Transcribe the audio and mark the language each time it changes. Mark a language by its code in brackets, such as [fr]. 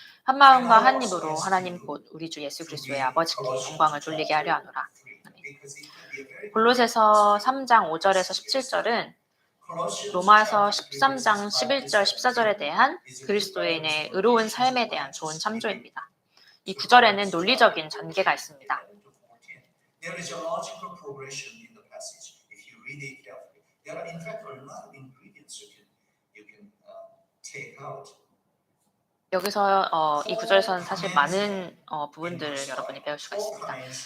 [ko] 한 마음과 한 입으로 하나님 곧 우리 주 예수 그리스도의 아버지께 영광을 돌리게 하려 하노라. 아멘. 골로새서 3장 5절에서 17절은 로마서 13장 11절 14절에 대한 그리스도인의 의로운 삶에 대한 좋은 참조입니다. 이 구절에는 논리적인 전개가 있습니다. [en] There is a logical progression in the passage. If you read it carefully, there are in fact a lot of ingredients you can take out. [ko] 여기서 이 구절에서는 사실 많은 부분들을 여러분이 배울 수가 있습니다.